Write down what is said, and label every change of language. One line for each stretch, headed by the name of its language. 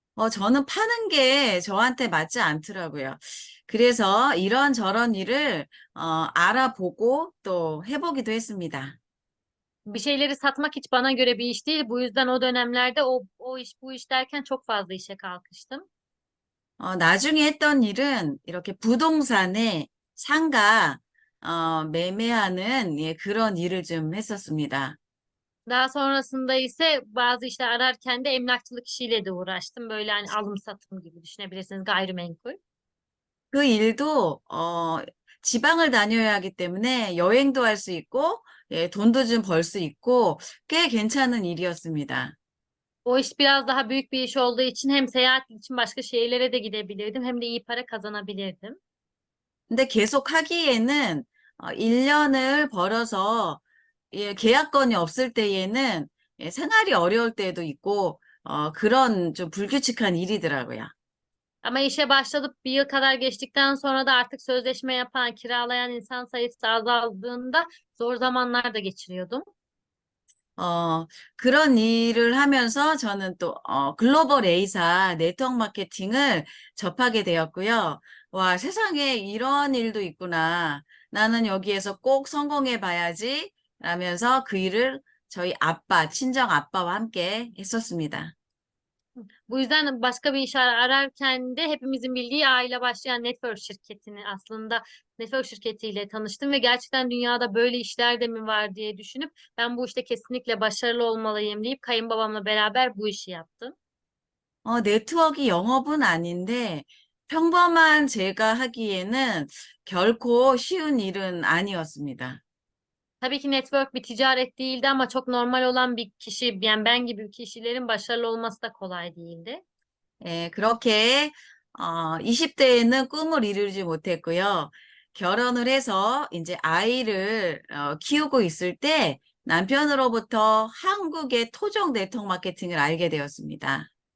Korean: 저는 파는 게 저한테 맞지 않더라고요. 그래서 이런저런 일을, 알아보고 또 해보기도 했습니다.
Turkish: Bir şeyleri satmak hiç bana göre bir iş değil. Bu yüzden o dönemlerde o iş bu iş derken çok fazla işe kalkıştım.
Korean: 나중에 했던 일은 이렇게 부동산에 상가, 매매하는 예, 그런 일을 좀 했었습니다.
Turkish: Daha sonrasında ise bazı işler ararken de emlakçılık işiyle de uğraştım. Böyle hani alım satım gibi düşünebilirsiniz gayrimenkul.
Korean: 그 일도, 지방을 다녀야 하기 때문에 여행도 할 수 있고, 예, 돈도 좀 벌 수 있고, 꽤 괜찮은 일이었습니다.
Turkish: O iş biraz daha büyük bir iş olduğu için hem seyahat için başka şehirlere de gidebilirdim hem de iyi para kazanabilirdim.
Korean: 근데 계속 하기에는, 1년을 벌어서, 예, 계약건이 없을 때에는, 예, 생활이 어려울 때도 있고, 그런 좀 불규칙한 일이더라고요.
Turkish: Ama işe başladıp bir yıl kadar geçtikten sonra da artık sözleşme yapan, kiralayan insan sayısı azaldığında zor zamanlar da geçiriyordum.
Korean: 어, 그런 일을 하면서 저는 또, 글로벌 A사 네트워크 마케팅을 접하게 되었고요. 와, 세상에 이런 일도 있구나. 나는 여기에서 꼭 성공해 봐야지. 라면서 그 일을 저희 아빠, 친정 아빠와 함께 했었습니다.
Turkish: Bu yüzden başka bir iş ararken de hepimizin bildiği aile başlayan network şirketini aslında network şirketiyle tanıştım ve gerçekten dünyada böyle işler de mi var diye düşünüp ben bu işte kesinlikle başarılı olmalıyım deyip kayınbabamla beraber bu işi yaptım.
Korean: 네트워크 영업은 아닌데 평범한 제가 하기에는 결코 쉬운 일은 아니었습니다.
Turkish: Tabii ki network bir ticaret değildi ama çok normal olan bir kişi, yani ben gibi kişilerin başarılı olması da kolay değildi.
Korean: 예, 그렇게 20대에는 꿈을 이루지 못했고요. 결혼을 해서 이제 아이를 키우고 있을 때 남편으로부터 한국의 토종 네트워크 마케팅을 알게 되었습니다.